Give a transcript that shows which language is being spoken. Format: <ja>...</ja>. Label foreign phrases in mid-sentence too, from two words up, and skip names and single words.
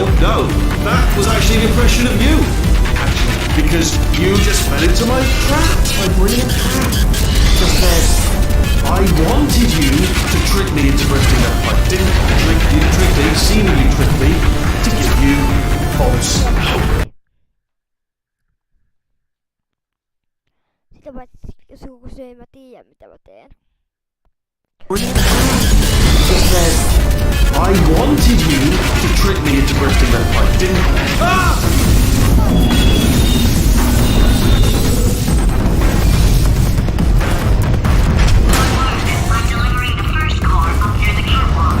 <en>No, that was actually an impression of you. Actually, because you just fell into my trap. My brilliant trap. Just said, I wanted you to trick me into bursting that pipe. Didn't trick me, seemingly trick me, to give you false hope.</en> <fi>Sitä paitsi, jos joku kysyy, ei mä tiedä mitä mä teen.</fi> <en>I wanted you to trick me into bursting that pipe, didn't I'm delivering the first core up near the catwalk.</en>